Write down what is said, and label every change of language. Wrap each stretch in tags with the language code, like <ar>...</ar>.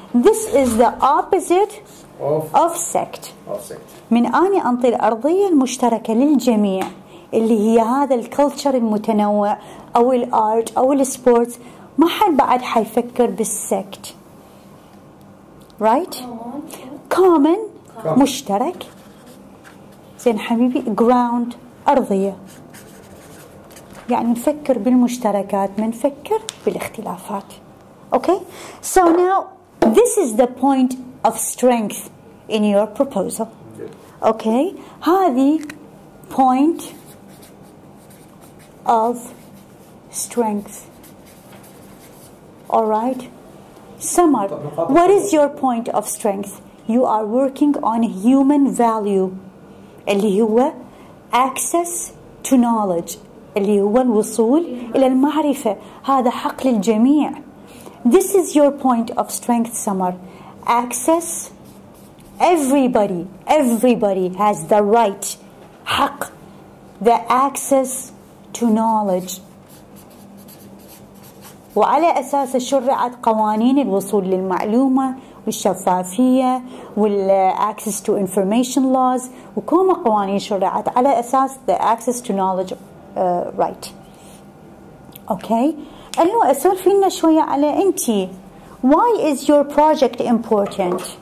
<en>This is the opposite of sect.</en> <ar>من أنا أنطي الأرضية المشتركة للجميع اللي هي هذا الكلتشر المتنوع أو الارت أو السبورتس، ما حد بعد حيفكر بالسكت.</ar> <en>right?</en> <ar>common مشترك. زين حبيبي. ground أرضية، يعني نفكر بالمشتركات ما نفكر بالاختلافات.</ar> <en>Okay? So now this is the point of strength in your proposal. Okay?</en> <ar>هذه</ar> <en>point of strength. Alright? Summer, what is your point of strength? You are working on human value اللي هو access to knowledge،</en> <ar>اللي هو الوصول إلى المعرفة. هذا حق للجميع.</ar> <en>This is your point of strength, Summer. Access. Everybody has the right, حق, the access to knowledge.</en> <ar>وعلى أساس شرعت قوانين الوصول للمعلومة والشفافية</ar> <en>access to information laws،</en> <ar>وكما قوانين شرعت على أساس</ar> <en>the access to knowledge right. Okay.</en> <ar>أيوة أسولف لنا شوية على أنتي.</ar> <en>Why is your project important?</en>